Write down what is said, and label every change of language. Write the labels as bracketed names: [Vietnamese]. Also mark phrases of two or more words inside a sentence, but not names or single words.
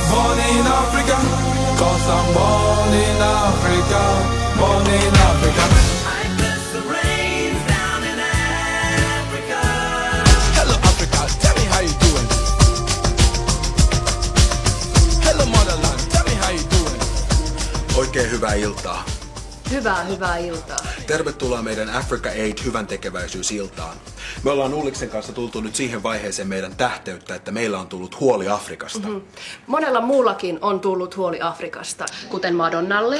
[English] Born in Africa, 'cause I'm born in Africa, born in Africa. I bless the rains down in Africa. Hello Africa, tell me how you doing. Hello motherland, tell me how you doing. [Finnish] Oikein hyvää iltaa. Hyvää iltaa. Tervetuloa meidän Africa Aid hyvän tekeväisyysiltaan. Me ollaan Ulliksen kanssa tultu nyt siihen vaiheeseen meidän tähteyttä, että meillä on tullut huoli Afrikasta. Monella muullakin on tullut huoli Afrikasta, kuten Madonnalle